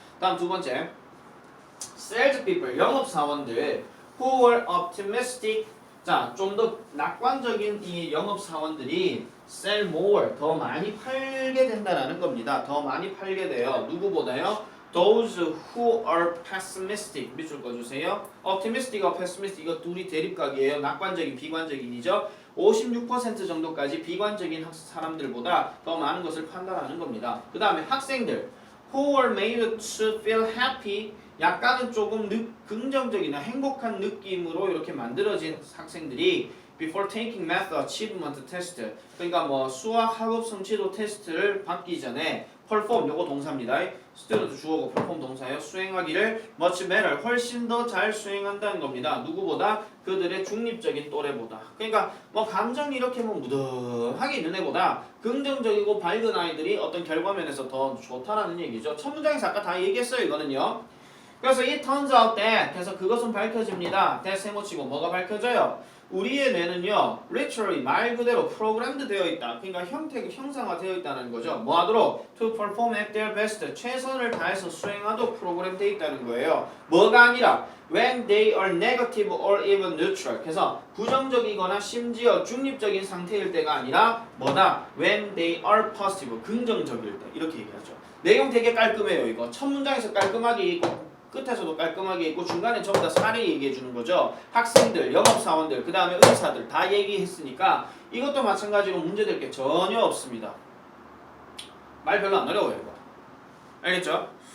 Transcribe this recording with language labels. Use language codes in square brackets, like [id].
[ko] 다음 두 번째, salespeople, 영업사원들 [en] who were optimistic. [ko] 자, 좀 더 낙관적인 이 영업사원들이 [en] sell more, [ko] 더 많이 팔게 된다라는 겁니다. 더 많이 팔게 돼요. 누구보다요? [en] Those who are pessimistic, [ko] 밑줄 꺼주세요. optimistic과 pessimistic 이거 둘이 대립각이에요. 낙관적인, 비관적인이죠. 56% 정도까지 비관적인 사람들보다 더 많은 것을 판단하는 겁니다. 그 다음에 학생들 [en] who were made to feel happy, [ko] 약간은 조금 긍정적이나 행복한 느낌으로 이렇게 만들어진 학생들이 [en] before taking math achievement test, [ko] 그러니까 뭐 수학 학업 성취도 테스트를 받기 전에 perform, 요거 동사입니다. student 주어고 perform 동사예요. 수행하기를 [en] much better, [ko] 훨씬 더 잘 수행한다는 겁니다. 누구보다? 그들의 중립적인 또래보다. 그러니까 뭐 감정이 이렇게 뭐 무덤하게 있는 애보다 긍정적이고 밝은 아이들이 어떤 결과면에서 더 좋다라는 얘기죠. 첫 문장에서 아까 다 얘기했어요, 이거는요. 그래서 [en] it turns out that, [ko] 그래서 그것은 밝혀집니다. that 세모치고 뭐가 밝혀져요? 우리의 뇌는요, literally 말 그대로 programmed 되어 있다. 그러니까 형상화되어 있다는 거죠. 뭐 하도록? [en] to perform at their best, [ko] 최선을 다해서 수행하도록 프로그램 되어 있다는 거예요. [en] 뭐가 아니라 when they are negative or even neutral. [ko] 그래서 부정적이거나 심지어 중립적인 상태일 때가 아니라 뭐다? [en] when they are positive, [ko] 긍정적일 때. 이렇게 얘기하죠. 내용 되게 깔끔해요. 이거 첫 문장에서 깔끔하게 있고 끝에서도 깔끔하게 있고 중간에 전부 다 사례 얘기해 주는 거죠. 학생들, 영업사원들, 그 다음에 의사들 다 얘기했으니까 이것도 마찬가지로 문제될 게 전혀 없습니다. 말 별로 안 어려워요, 이거. 알겠죠?